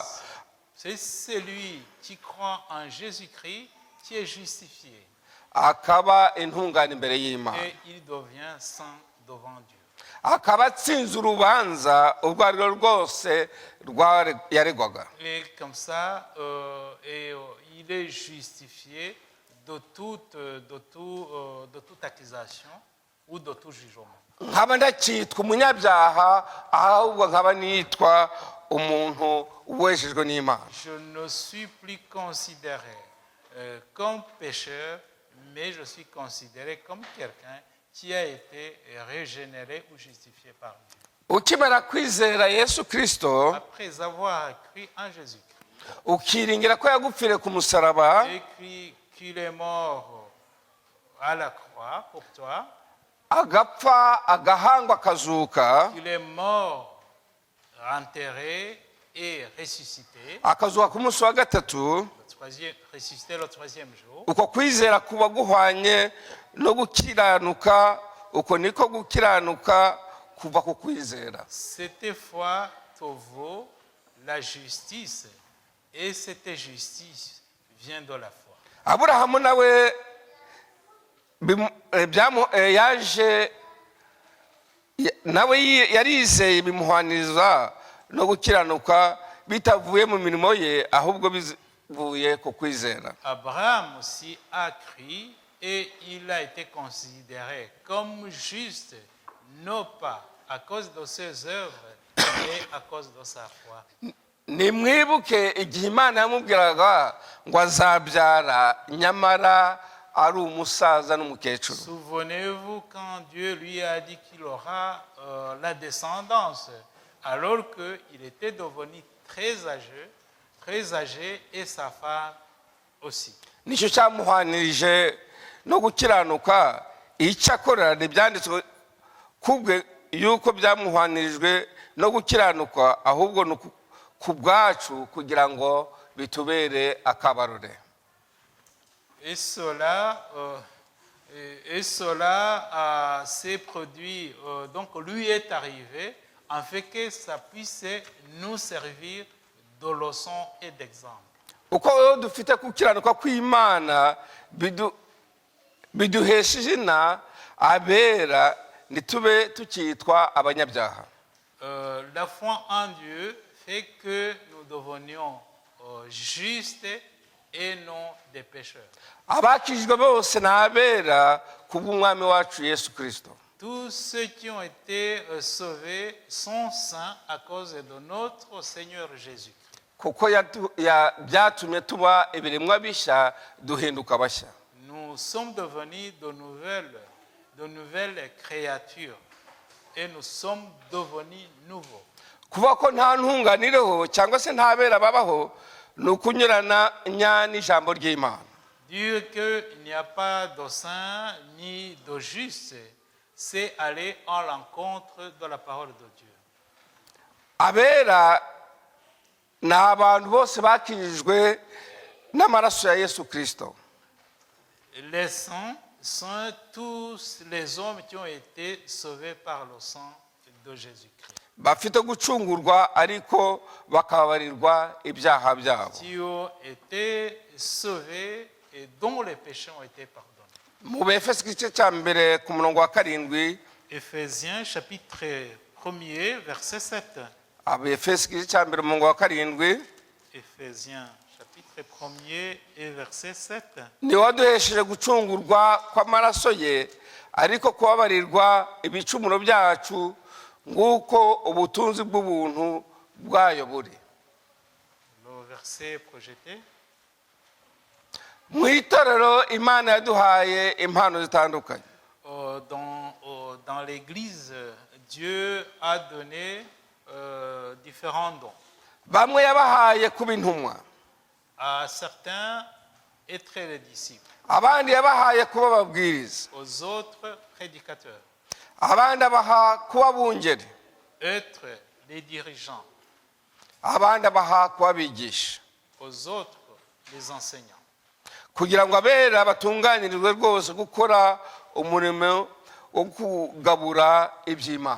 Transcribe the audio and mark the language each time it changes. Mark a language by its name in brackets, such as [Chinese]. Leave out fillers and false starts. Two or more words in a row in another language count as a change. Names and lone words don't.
[French] C'est celui qui croit en Jésus-Christ qui est justifié [Kinyarwanda] Akaba intungane imbere y'Imana. [French] et il devient saint devant Dieu. [Kinyarwanda] Akaba atsinze urubanza urwo ari rwo rwose yaregwaga. [French] Et comme ça, il est justifié de toute accusation ou de tout jugement. [Kinyarwanda] Nkaba ndakitwa umunyabyaha ahubwo nkaba nitwa umuntu wejejwe n'Imana. [French] Je ne suis plus considéré comme pécheur, mais je suis considéré comme quelqu'un qui a été régénéré ou justifié par Dieu. [Kinyarwanda] Ukimara kwizera Yesu Kristo, [French] Après avoir cru en Jésus-Christ, [Kinyarwanda] ukiringira ko yagupfiriye ku musaraba, [French] et qu'il est mort à la croix pour toi, [Kinyarwanda] agapfa agahangwa akazuka, [French] qu'il est mort, enterré et ressuscité, [Kinyarwanda] akazuka ku munsi wa gatatu, [French] ressuscité le troisième jour. [Kinyarwanda] uko kwizera kuba guhwanye no gukiranuka, uko niko gukiranuka kuva ku kwizera. [French] Cette foi te vaut la justice, et cette justice vient de la foi. [Kinyarwanda] Aburahamu nawe yaje nawe yarizeye bimuhwaniza no gukiranuka bitavuye mu mirimo ye, ahubwo bivuye ku kwizera. [French] Abraham aussi a cru et il a été considéré comme juste, non pas à cause de ses œuvres, mais à cause de sa foi. [Kinyarwanda] nimwibuke igihe imana yamubwiraga ngo azabyara nyamara ari umusaza n'umukecuru. [French] Souvenez-vous quand Dieu lui a dit qu'il aura la descendance, alors qu'il était devenu très âgé et sa femme aussi. [Kinyarwanda] nicyo cyamuhanirije no gukiranuka. icyakorera ntibyanditswe kubwe yuko byamuhanirijwe no gukiranuka, ahubwo ni ku bwacu kugira ngo bitubere akabarore. [French] Et cela s'est produit, donc lui est arrivé, en fait que ça puisse nous servir de leçon et d'exemple. [Kinyarwanda] uko dufite gukiranuka kw'Imana biduhesha izina abera, ntitube tukitwa abanyabyaha. [French] La foi en Dieu fait que nous devenions justes et non des pécheurs. [Kinyarwanda] abakijijwe bose ni abera kubw'umwami wacu Yesu Kristo. [French] Tous ceux qui ont été sauvés sont saints à cause de notre Seigneur Jésus. [Kinyarwanda] kuko byatumye tuba ibiremwa bishya, duhinduka bashya. [French] Nous sommes devenus de nouvelles créatures et nous sommes devenus nouveaux. [Kinyarwanda] kuvuga ko nta ntunganireho cyangwa se nta bera babaho ni ukunyurana n'ijambo ry'Imana. [French] Dire qu'il n'y a pas de saint ni de juste, c'est aller en l'encontre de la parole de Dieu. [Kinyarwanda] abera ni abantu bose bakijijwe n'amaraso ya Yesu Kristo. [French] Les saints sont tous les hommes qui ont été sauvés par le sang de Jésus-Christ. [Kinyarwanda] bafite gucungurwa ariko bakababarirwa ibyaha byabo. [French] Qui ont été sauvés et dont les péchés ont été pardonnés. [Kinyarwanda] mu Befeso igice cya mbere ku murongo wa 7. [French] Éphésiens chapitre 1er verset 7. [Kinyarwanda] Abefeso igice cya mbere umurongo wa 7. [French] Éphésiens chapitre 1er et verset 7. [Kinyarwanda] ni waduhesheje gucungurwa kw'amaraso ye, ariko kubabarirwa ibicumuro byacu nguko ubutunzi bw'ubuntu bwayo buri. [French] Le verset projeté. [Kinyarwanda] mu itorero Imana yaduhaye impano zitandukanye. [French] Dans l'église, Dieu a donné différents dons. [Kinyarwanda] bamwe yabahaye kuba intumwa, [French] À certains, être les disciples. [Kinyarwanda] abandi yabahaye kuba ababwiriza, [French] Aux autres, prédicateurs. [Kinyarwanda] abandi abaha kuba abungeri, [French] Être les dirigeants. [Kinyarwanda] abandi abaha kuba abigisha, [French] Aux autres, les enseignants. [Kinyarwanda] kugira ngo abera batunganirizwe rwose gukora umurimo wo kugabura iby'Imana.